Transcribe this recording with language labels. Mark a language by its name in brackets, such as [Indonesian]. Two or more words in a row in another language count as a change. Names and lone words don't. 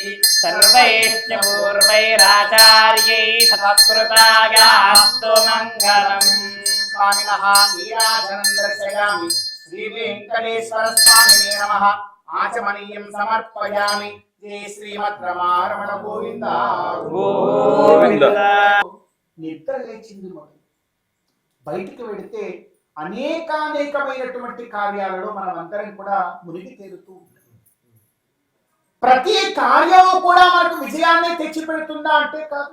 [Sanskrit] सर्वैश्च पूर्वैराचार्यैः सत्कृतायास्तु मङ्गलम्। स्वामिनः नीराजनं दर्शयामि। श्री वेंकटेश्वर स्वामिने नमः। आचमनीयं समर्पयामि। जय श्रीमद् रमारमण गोविंद గోవింద [Telugu] నిద్ర లేచింది మొదలు బయటికి వెళితే అనేకమైనటువంటి కార్యాలలో మనం అందరం కూడా మునిగి తేలుతూ ఉంటాం. ప్రతి కార్యము కూడా మనకు విజయాన్ని తెచ్చిపెడుతుందా అంటే కాదు.